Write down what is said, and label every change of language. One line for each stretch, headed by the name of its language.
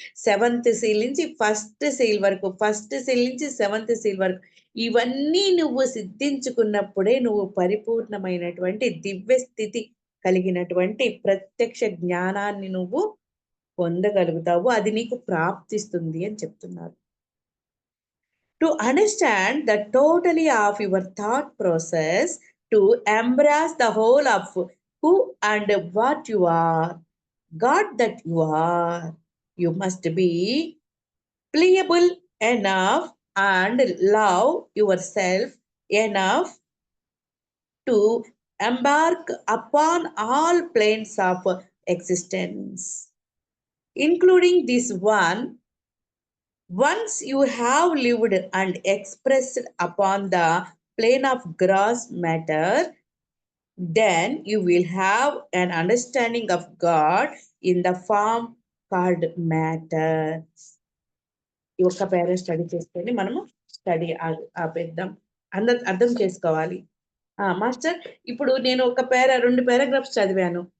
Telugu: 7th seal నుంచి 1st seal వరకు, 1st seal నుంచి 7th సీల్ వరకు, ఇవన్నీ నువ్వు సిద్ధించుకున్నప్పుడే నువ్వు పరిపూర్ణమైనటువంటి దివ్య స్థితి కలిగినటువంటి ప్రత్యక్ష జ్ఞానాన్ని నువ్వు పొందగలుగుతావు. అది నీకు ప్రాప్తిస్తుంది అని చెప్తున్నారు.
English: To understand the totality of your thought process, to embrace the whole of who and what you are, God that you are, you must be pliable enough and love yourself enough to embark upon all planes of existence, including this one, Once you have lived and expressed upon the plane of gross matter, then you will have an understanding of God in the form called matter.
Telugu: ఈ ఒక్క పేర study చేసుకొని మనము study ఆపేద్దాం. అర్థం చేసుకోవాలి. Master, ఇప్పుడు నేను ఒక రెండు పారాగ్రాఫ్స్ చదివాను.